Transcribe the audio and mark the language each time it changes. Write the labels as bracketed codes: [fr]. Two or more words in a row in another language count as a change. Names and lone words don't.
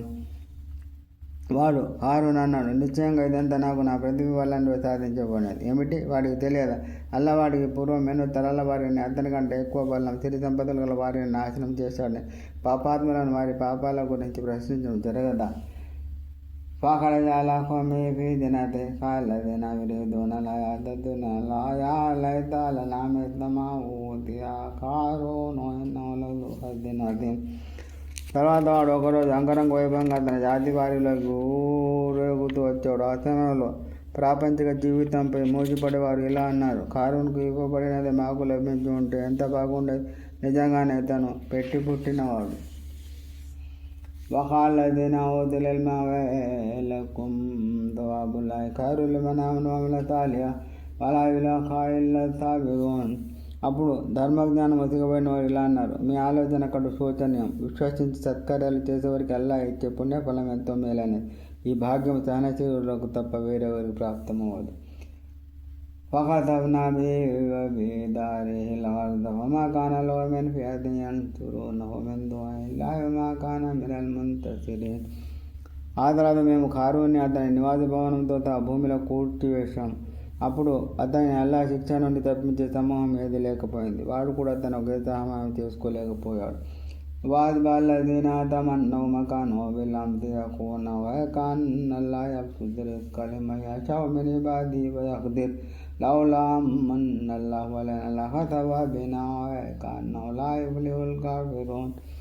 [te] వాడు హారూన్ అన్నాడు: నిశ్చయంగా ఇదంతా నాకు నా ప్రతిభ వల్ల సాధించబడినది. ఏమిటి? వాడికి తెలియదా? అల్లా వాడికి పూర్వం ఎన్నో తరాల వారిని, అతని కంటే ఎక్కువ బలం, సిరి సంపదలు గల వారిని నాశనం చేశాడని. పాపాత్ములను వారి పాపాల గురించి ప్రశ్నించడం జరగదా? [ar] فخرج على قومه في زينته قال الذين يريدون الحياة الدنيا يا ليت لنا مثل ما أوتي قارون إنه لذو حظ عظيم. [te] తర్వాత వాడు ఒకరోజు అంగరంగ వైభవంగా తన జాతి వారిలోకి ఊరేగుతూ వచ్చాడు. ఆ సమయంలో ప్రాపంచిక జీవితంపై మోజుపడేవారు ఇలా అన్నారు: కారూన్కు ఇవ్వబడినది మాకు లభించి ఉంటే ఎంత బాగుండేది. నిజంగానే తను పెట్టి పుట్టినవాడు. [ar] وقال الذين أوتوا العلم ويلكم ثواب الله خير لمن آمن وعمل صالحا ولا يلاقيها إلا الصابرون. [te] అప్పుడు ధర్మజ్ఞానం ఒసగబడిన వారు ఇలా అన్నారు: మీ ఆలోచన కడు శోచనీయం. విశ్వసించి సత్కార్యాలు చేసేవారికి అల్లా ఇచ్చే పుణ్యఫలం ఎంతో మేలైనది. ఈ భాగ్యం సహనశీలులకు తప్ప వేరెవరికి ప్రాప్తమవ్వదు. [ar] فخسفنا به وبداره الأرض وما كان له من فئة ينصرونه من دون الله وما كان من المنتصرين. [te] ఆ తర్వాత మేము కారూన్ని అతని నివాస భవనంతో భూమిలో కూర్చివేశాం. అప్పుడు అతని అల్లా శిక్ష నుండి తప్పించే సమూహం ఏది లేకపోయింది. వాడు కూడా తన ఒకే సహాయం చేసుకోలేకపోయాడు. [ar] وأصبح الذين تمنوا مكانه بالأمس يقولون ويكأن الله يبسط الرزق لمن يشاء من عباده ويقدر لولا منّ الله علينا لخسف بنا ويكأنه لا يفلح الكافرون.